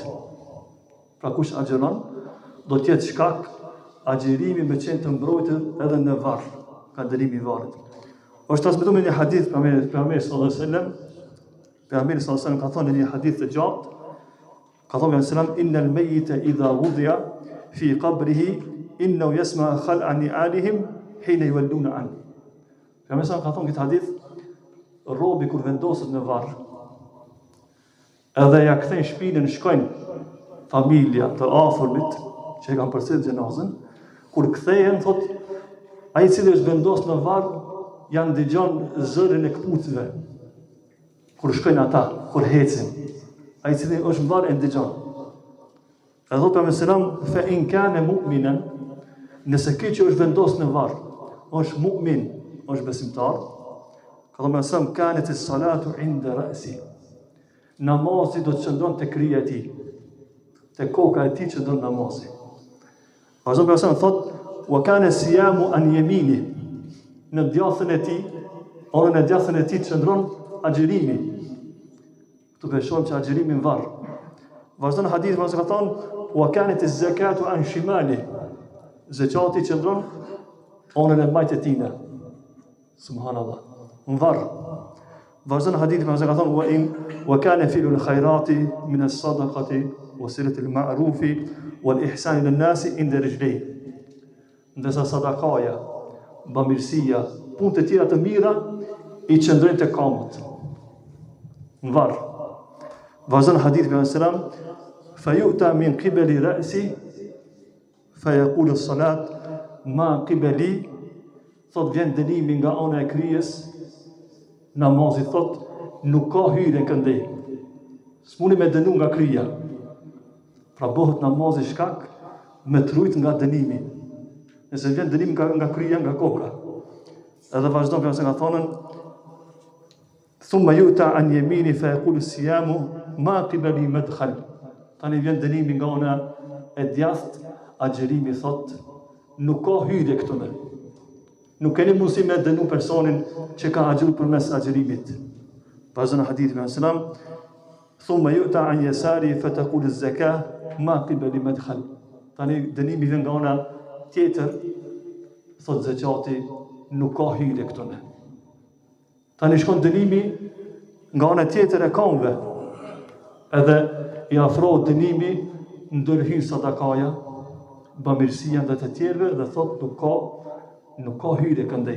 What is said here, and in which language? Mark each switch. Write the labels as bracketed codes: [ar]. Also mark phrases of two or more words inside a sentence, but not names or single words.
[sq] Pra kush agjeron, do t'jetë shkak agjerimi me qenë të mbrojtur edhe në varr, nga dënimi i varrit. Është transmetuar në një hadith Pejgamberi [ar] صلى الله عليه وسلم, [sq] Pejgamberi [ar] صلى الله عليه وسلم [sq] ka thënë në një hadith të gjatë, ka thënë Pejgamberi [ar] صلى الله عليه وسلم, إن الميت إذا وضع في قبره إنه يسمع خلع نعالهم حين يولون عن. [sq] Pejgamberi sallallahu ka thënë këtë hadith, robi kur vendoset në varr, edhe ja kthejnë shpinën, shkojnë familja të afërmit që e kanë përsëritur xhenazën, kur kthehen thot ai cili është vendosur në varr janë dëgjon zërin e këpucëve. Kur shkojnë ata, kur hecin, ai cili është në varr e dëgjon. Edhe thot Pejgamberi selam [ar] فإن كان مؤمنا, [sq] nëse ky që është vendosur në varr është mu'min, është besimtar, ka thënë selam [ar] كانت الصلاة عند رأسه. [sq] Namazi do të qëndron te krija e tij, te koka e tij qëndron namazi. Pazon për asaj thot [ar] وكان الصيام عن يمينه, [sq] në djathën e tij, ose në djathën e tij qëndron agjerimi. Këtu beshohem që agjerimi në varr. Vazhdon hadith më ka thonë, [ar] وكانت الزكاة عن شماله. [sq] Zakati qëndron anën e majtë e tina. Subhanallah. Në varr. Vazhdon hadith më ka thonë, [ar] وكان فعل الخيرات من الصدقة وصلة المعروف والإحسان إلى الناس عند رجليه. [sq] Ndërsa sadakaja, bamirësia, punë të tjera të mira i qëndrojnë të kamët. Në varr. Vazhdon hadith për selam, [ar] فيؤتى من قبل رأسه فيقول الصلاة ما قبلي, [sq] thot vjen dënimi nga ana e kryes, namazi thot nuk ka hyrje këndej. S'muni me dënu nga kryja. Pra bëhet namazi shkak me trujt nga dënimi. Nëse vjen dënim nga kryja, nga koka. Edhe vazhdon për se nga thonën, [ar] ثم يؤتى عن يمينه فيقول الصيام ما قبلي مدخل. [sq] Tani vjen dënimi nga ana e djathtë, agjerimi thot, nuk ka hyrje këtu ne. Nuk keni mundësi me dënu personin që ka agjeru përmes agjerimit. Vazhdon hadithi me selam, [ar] ثم يؤتى عن يساره فتقول الزكاة ما قبلي مدخل. [sq] Tani dënimi vjen nga ana tjetër, thot zakati, nuk ka hyrje këtu ne. Tani shkon dënimi nga ana tjetër e kamve, edhe i afrohet dënimi, ndërhyn sadakaja, bamirësia ndaj të tjerëve dhe thot nuk ka hyrje këndej.